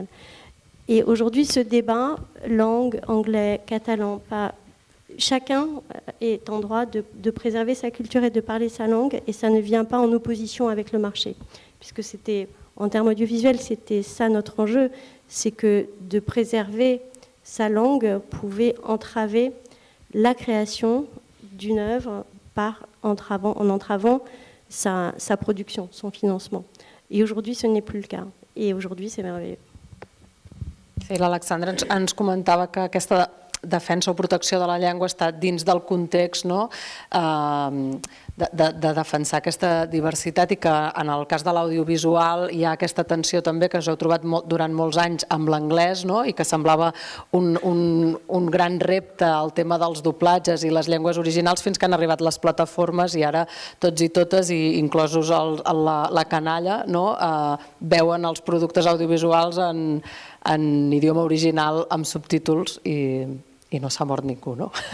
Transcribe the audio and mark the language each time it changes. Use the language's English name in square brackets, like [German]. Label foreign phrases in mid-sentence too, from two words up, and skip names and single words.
[French] Et aujourd'hui ce débat, langue, anglais, catalan, chacun est en droit de préserver sa culture et de parler sa langue, et ça ne vient pas en opposition avec le marché, puisque c'était, en termes audiovisuels, c'était ça notre enjeu, c'est que de préserver sa langue pouvait entraver la création d'une œuvre en entravant sa production, son financement. Et aujourd'hui, ce n'est plus le cas. Et aujourd'hui, c'est merveilleux. [Catalan] Sí, l'Alexandra ens comentava que aquesta defensa o protecció de la llengua està dins del context de defensar aquesta diversitat, i que en el cas de l'audiovisual hi ha aquesta tensió també que us heu trobat durant molts anys amb l'anglès, i que semblava un gran repte el tema dels doblatges i les llengües originals, fins que han arribat les plataformes i ara tots i totes, i inclosos la canalla, veuen els productes audiovisuals en idioma original amb subtítols i no s'ha mort ningú, no?